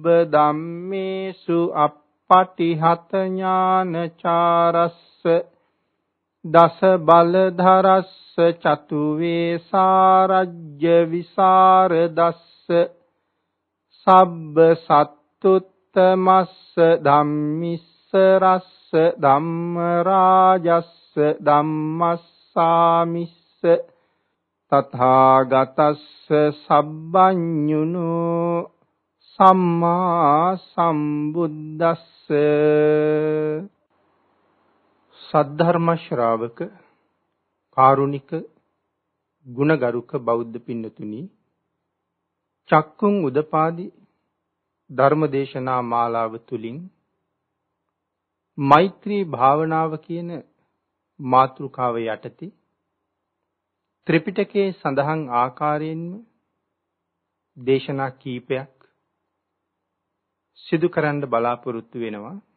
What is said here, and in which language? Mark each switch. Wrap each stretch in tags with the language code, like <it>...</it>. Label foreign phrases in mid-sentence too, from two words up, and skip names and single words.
<pi>ධම්මේසු අප්පටිහත ඥානචාරස්ස දස බලධරස්ස චතු වේසාරජ්‍ය විසරදස්ස සබ්බ සත්තුත්තමස්ස ධම්මිස්ස රස්ස ධම්ම රාජස්ස ධම්මස්සාමිස්ස තථාගතස්ස සබ්බඤුනෝ සම්මා සම්බුද්දස්ස</pi> <si>සද්ධර්ම ශ්‍රාවක කාරුණික ගුණගරුක බෞද්ධ පින්නතුනි චක්කුං උදපාදි ධර්මදේශනා මාලාව තුලින් මෛත්‍රී භාවනාව කියන මාතෘකාව යටතේ ත්‍රිපිටකයේ සඳහන් ආකාරයෙන්ම දේශනා කීපයක් සිදු කරන්න බලාපොරොත්තු වෙනවා.</si>